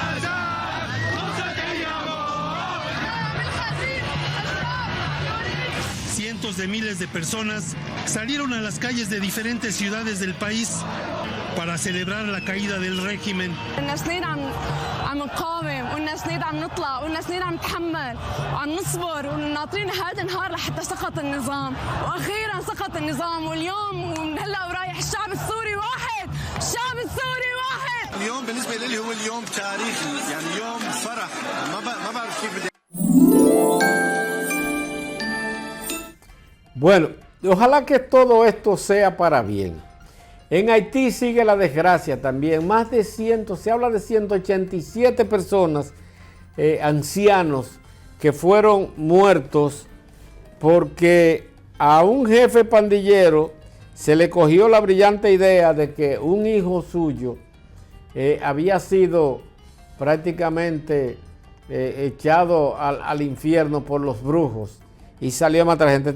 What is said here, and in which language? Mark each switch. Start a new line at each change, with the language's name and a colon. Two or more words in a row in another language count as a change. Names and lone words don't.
Spanish: Cientos de miles de personas salieron a las calles de diferentes ciudades del país para celebrar la caída del régimen.
Arabic: عم نقاوم وقلنا سنين عم نطلع وقلنا سنين عم نتحمل وعم نصبر وناطرين هذا النهار لحتى سقط النظام واخيرا سقط النظام واليوم ومن هلا ورايح الشعب السوري واحد الشعب السوري واحد اليوم بالنسبه لي هو اليوم تاريخي يعني يوم فرح ما بعرف كيف بدي.
Spanish: Bueno, ojalá que todo esto sea para bien. En Haití sigue la desgracia también. Se habla de 187 personas, ancianos, que fueron muertos porque a un jefe pandillero se le cogió la brillante idea de que un hijo suyo había sido prácticamente echado al infierno por los brujos y salió a matar gente.